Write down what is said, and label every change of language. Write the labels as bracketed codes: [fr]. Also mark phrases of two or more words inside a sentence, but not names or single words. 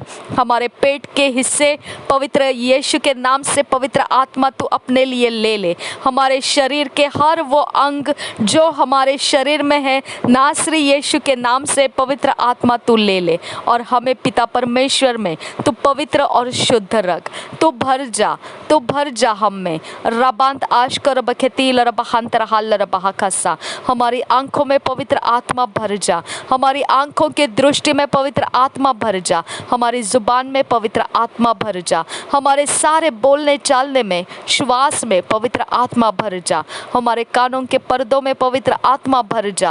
[hi] हमारे पेट के हिस्से पवित्र यीशु के नाम से पवित्र आत्मा तू अपने लिए ले ले। हमारे शरीर के हर वो अंग जो हमारे शरीर में है, नासरी यीशु के नाम से पवित्र आत्मा तू ले ले। और हमें पिता परमेश्वर में तू पवित्र और शुद्ध रख। तू भर जा, तू भर जा हम में। रबांत आशकर बखेतील रबहंतर हाल रबहकसा। हमारी आंखों में पवित्र आत्मा भर जा। हमारी आंखों के दृष्टि में पवित्र आत्मा भर जा। हमारी जुबान में पवित्र आत्मा भर जा। हमारे सारे बोलने चालने में, श्वास में पवित्र आत्मा भर जा। हमारे कानों के पर्दों में पवित्र आत्मा भर जा।